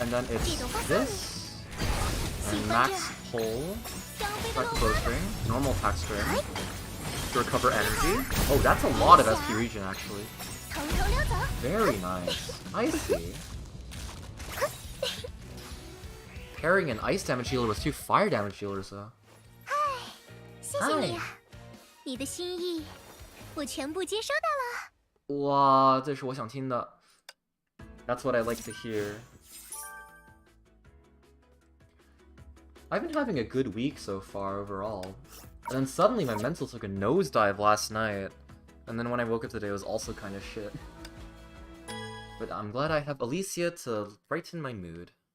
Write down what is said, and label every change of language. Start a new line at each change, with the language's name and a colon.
English: And then it's this. And max pull. Back to bowstring. Normal attack string. To recover energy. Oh, that's a lot of SP regen actually. Very nice. I see. Pairing an ice damage healer with 2 fire damage healers though.
Chinese: 谢谢你啊，你的心意我全部接收到了。哇，这是我想听的。
English: That's what I like to hear. I've been having a good week so far overall. And then suddenly my mental took a nosedive last night. And then when I woke up today it was also kind of shit. But I'm glad I have Elysia to brighten my mood.